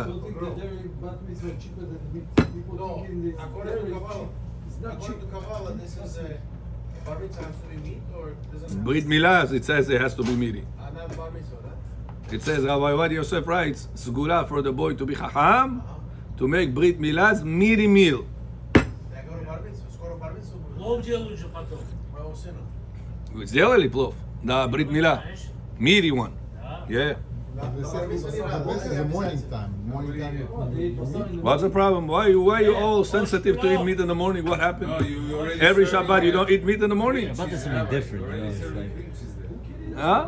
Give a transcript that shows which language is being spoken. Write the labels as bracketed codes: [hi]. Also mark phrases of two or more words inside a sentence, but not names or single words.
[en] No, according to Kabbalah, this is a bar mitzvah has to be meat or doesn't Brit milah, it says it has to be meaty. not bar mitzvah, huh? It says, Rabbi Avad Yosef writes, Sgura for the boy to be chacham, to make Brit milah's meaty meal. They go to bar mitzvah, score bar mitzvah. [he] מה עושים? [ru] сделали плов? [en] The Brit milah. Meaty one. Yeah. They said this is the morning time. Morning time. What's the problem? Why are you all sensitive to eat meat in the morning? What happened? Every Shabbat you don't eat meat in the morning? About this something different, you know, it's like, Huh?